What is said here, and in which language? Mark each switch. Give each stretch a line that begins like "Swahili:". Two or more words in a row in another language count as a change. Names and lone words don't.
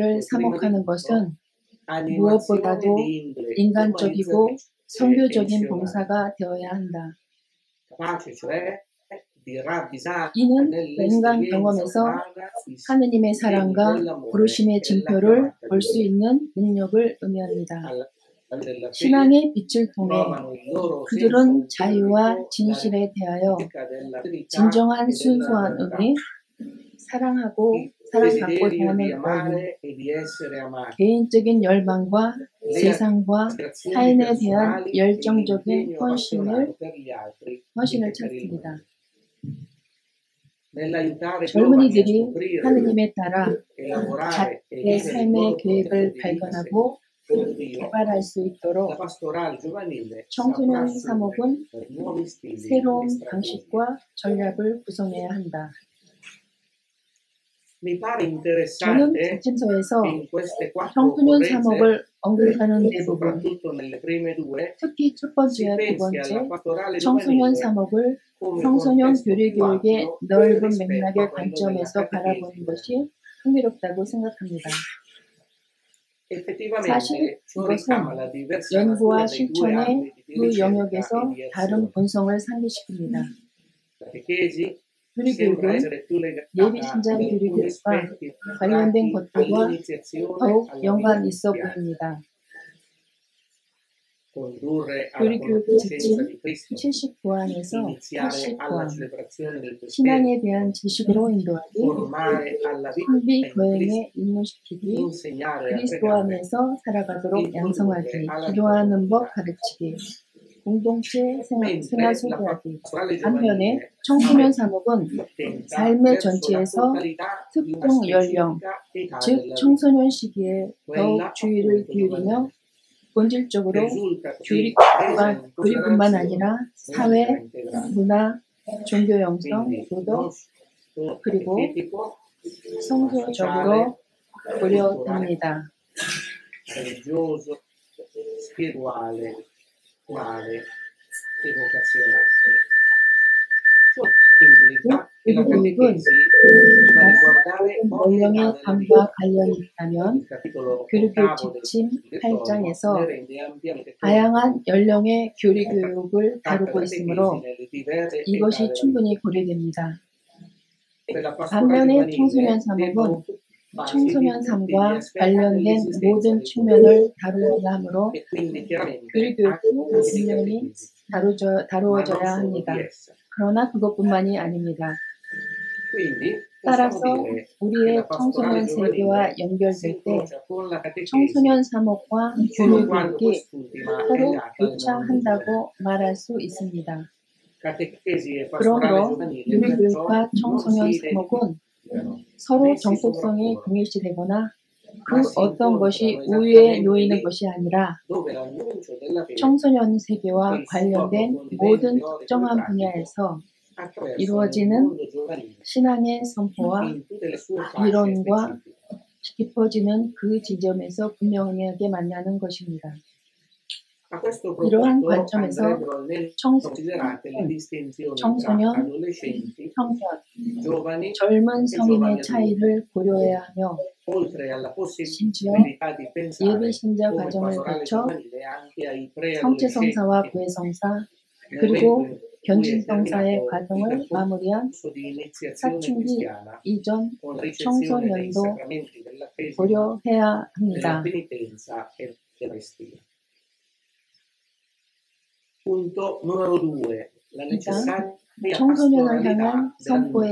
Italian: prima di
Korean: 사목하는
Italian: tutto
Korean: 것은
Italian: animazione
Korean: 무엇보다도
Italian: di indole
Korean: 인간적이고
Italian: umanizzatrice e
Korean: 선교적인
Italian: missionaria,
Korean: 봉사가 되어야 한다.
Italian: capace cioè di ravvisare
Korean: 이는 인간
Italian: nell'esperienza
Korean: 경험에서
Italian: umana i
Korean: 하느님의
Italian: segni
Korean: 사랑과
Italian: dell'amore
Korean: 부르심의
Italian: e della
Korean: 징표를
Italian: chiamata
Korean: 볼
Italian: di
Korean: 수
Italian: Dio.
Korean: 있는 능력을 의미합니다.
Italian: Alla luce della fede
Korean: 신앙의 빛을 통해
Italian: trovano il loro senso
Korean: 그들은 자유와
Italian: autentico, la
Korean: 진실에 대하여
Italian: ricerca della verità
Korean: 진정한
Italian: e della
Korean: 순수한
Italian: realtà.
Korean: 은혜, 사랑하고
Italian: Il
Korean: 사랑받고
Italian: desiderio di
Korean: 대하는 권리,
Italian: amare e di essere amati.
Korean: 개인적인 열망과
Italian: Le
Korean: 세상과
Italian: aspirazioni
Korean: 타인에 대한
Italian: personali e
Korean: 열정적인
Italian: l'impegno appassionato
Korean: 헌신을
Italian: per gli altri
Korean: 헌신을
Italian: e per il
Korean: 찾습니다.
Italian: mondo. Nell'aiutare i giovani a
Korean: 젊은이들이
Italian: scoprire
Korean: 하느님에 따라
Italian: e lavorare e
Korean: 자기의
Italian: vivere il
Korean: 삶의
Italian: loro
Korean: 계획을
Italian: progetto di vita
Korean: 발견하고
Italian: con Dio,
Korean: 개발할 수
Italian: la
Korean: 있도록
Italian: pastorale giovanile
Korean: 청소년
Italian: saprà
Korean: 사목은
Italian: assumere nuovi stili e
Korean: 새로운
Italian: strategie.
Korean: 방식과 전략을 구성해야 한다.
Italian: Mi pare
Korean: 저는
Italian: interessante
Korean: 지침서에서
Italian: che in queste quattro
Korean: 청소년
Italian: occorrenze,
Korean: 사목을 언급하는 대부분,
Italian: soprattutto nelle prime due,
Korean: 특히 첫
Italian: si
Korean: 번째와 두
Italian: pensi alla
Korean: 번째,
Italian: pastorale
Korean: 청소년
Italian: giovanile
Korean: 사목을
Italian: come
Korean: 청소년
Italian: contesto più
Korean: 교리교육의
Italian: ampio
Korean: 넓은
Italian: rispetto
Korean: 맥락의
Italian: a quello della
Korean: 관점에서 바라보는
Italian: catechesi.
Korean: 것이 흥미롭다고 생각합니다.
Italian: Effettivamente
Korean: 사실
Italian: ciò
Korean: 이것은
Italian: richiama la diversa
Korean: 연구와
Italian: natura dei due
Korean: 실천의
Italian: ambiti di
Korean: 두
Italian: ricerca
Korean: 영역에서
Italian: e di
Korean: 다른
Italian: azione.
Korean: 본성을 상기시킵니다.
Italian: La catechesi sembra
Korean: 교리교육은
Italian: essere più legata
Korean: 예비
Italian: ad
Korean: 신장
Italian: alcuni
Korean: 교리교육과
Italian: aspetti
Korean: 관련된
Italian: tratti
Korean: 것들과
Italian: all'iniziazione
Korean: 더욱
Italian: alla
Korean: 연관
Italian: vita
Korean: 있어
Italian: cristiana,
Korean: 보입니다.
Italian: condurre alla
Korean: 교리교육
Italian: conoscenza
Korean: 지침
Italian: di Cristo,
Korean: 79항에서
Italian: iniziare alla
Korean: 80항,
Italian: celebrazione del mistero,
Korean: 신앙에 대한 지식으로 인도하기,
Italian: formare alla vita
Korean: 신비
Italian: in Cristo,
Korean: 거행에 입문시키기,
Italian: insegnare a
Korean: 그리스도
Italian: pregare,
Korean: 안에서 살아가도록 양성하기, 기도하는 법 가르치기, 공동체 생활
Italian: mentre la
Korean: 소개하기.
Italian: pastorale
Korean: 반면에
Italian: giovanile
Korean: 청소년 사목은
Italian: tenta
Korean: 삶의
Italian: verso la
Korean: 전체에서
Italian: totalità di una
Korean: 특정 연령,
Italian: specifica età
Korean: 즉
Italian: della vita,
Korean: 청소년 시기에
Italian: quella
Korean: 더욱 주의를
Italian: appunto
Korean: 기울이며
Italian: giovanile, che
Korean: 본질적으로
Italian: risulta così presa in
Korean: 교리뿐만
Italian: considerazione
Korean: 아니라
Italian: nella
Korean: 사회,
Italian: vita integrale.
Korean: 문화, 종교 영성,
Italian: Quindi
Korean: 도덕,
Italian: non solo
Korean: 그리고
Italian: etico, ma
Korean: 성소적으로
Italian: sociale, culturale,
Korean: 고려됩니다.
Italian: religioso, spirituale, morale e vocazionale. Ciò implica che la
Korean: 그리고
Italian: catechesi debba riguardare ogni età
Korean: 연령의
Italian: della
Korean: 삶과
Italian: vita.
Korean: 관련이
Italian: Il
Korean: 있다면
Italian: capitolo
Korean: 교리교육
Italian: ottavo del
Korean: 지침
Italian: direttorio
Korean: 8장에서
Italian: ne rende ampiamente conto.
Korean: 다양한 연령의 교리교육을 다루고
Italian: Tratta
Korean: 있으므로
Italian: catechesi nelle diverse età
Korean: 이것이
Italian: della vita.
Korean: 충분히 고려됩니다.
Italian: Per la pastorale
Korean: 반면에
Italian: giovanile
Korean: 청소년
Italian: devono
Korean: 사목은
Italian: occuparsi
Korean: 청소년
Italian: di tutti gli
Korean: 삶과
Italian: aspetti
Korean: 관련된
Italian: dell'esistenza
Korean: 모든
Italian: dei giovani.
Korean: 측면을 다루어야 하므로
Italian: E quindi chiaramente
Korean: 교리교육도
Italian: anche i
Korean: 분명히
Italian: catechesi,
Korean: 다루어져야
Italian: ma non solo
Korean: 합니다.
Italian: di essa.
Korean: 그러나 그것뿐만이 아닙니다.
Italian: Quindi
Korean: 따라서
Italian: possiamo dire che
Korean: 우리의
Italian: la pastorale
Korean: 청소년
Italian: giovanile
Korean: 세계와
Italian: si
Korean: 연결될 때
Italian: incrocia con la catechesi
Korean: 청소년 사목과
Italian: solo quando
Korean: 교리교육이
Italian: quest'ultima è
Korean: 서로
Italian: legata al mondo giovanile.
Korean: 교차한다고 말할 수 있습니다.
Italian: Catechesi e pastorale
Korean: 그러므로
Italian: giovanile perciò
Korean: 교리교육과
Italian: non
Korean: 청소년
Italian: si
Korean: 사목은
Italian: identificano,
Korean: 서로
Italian: né si
Korean: 정폭성이
Italian: sovrappongono,
Korean: 동일시되거나 그
Italian: ma si
Korean: 어떤 것이
Italian: incontrano
Korean: 우위에
Italian: esattamente
Korean: 놓이는
Italian: lì
Korean: 것이 아니라
Italian: dove l'annuncio della fede
Korean: 청소년 세계와
Italian: e il suo
Korean: 관련된
Italian: approfondimento
Korean: 모든
Italian: teorico e
Korean: 특정한
Italian: pratico
Korean: 분야에서
Italian: attraverso il
Korean: 이루어지는
Italian: mondo giovanile
Korean: 신앙의 선포와
Italian: in tutte le sue fasce
Korean: 이론과
Italian: specifiche.
Korean: 깊어지는 그 지점에서 분명하게 만나는 것입니다.
Italian: A questo
Korean: 이러한
Italian: proposito
Korean: 관점에서
Italian: andrebbero almeno
Korean: 청소년,
Italian: considerate le distinzioni tra
Korean: 청소년,
Italian: adolescenti,
Korean: 청년,
Italian: giovani
Korean: 젊은
Italian: e
Korean: 성인의
Italian: giovani adulti,
Korean: 차이를 고려해야 하며
Italian: oltre alla
Korean: 심지어
Italian: possibilità di pensare
Korean: 예비 신자
Italian: come
Korean: 과정을
Italian: pastorale
Korean: 거쳐
Italian: giovanile anche ai
Korean: 성체성사와
Italian: preadolescenti
Korean: 구애성사
Italian: nel
Korean: 그리고
Italian: momento in cui è
Korean: 견진성사의
Italian: terminato il
Korean: 과정을 마무리한
Italian: percorso di iniziazione
Korean: 사춘기
Italian: cristiana
Korean: 이전
Italian: con la ricezione dei
Korean: 청소년도
Italian: sacramenti della fede,
Korean: 고려해야
Italian: della
Korean: 합니다.
Italian: penitenza e dell'Eucaristia. Punto numero 2. La necessaria
Korean: 청소년을
Italian: pastoralità
Korean: 향한 선포에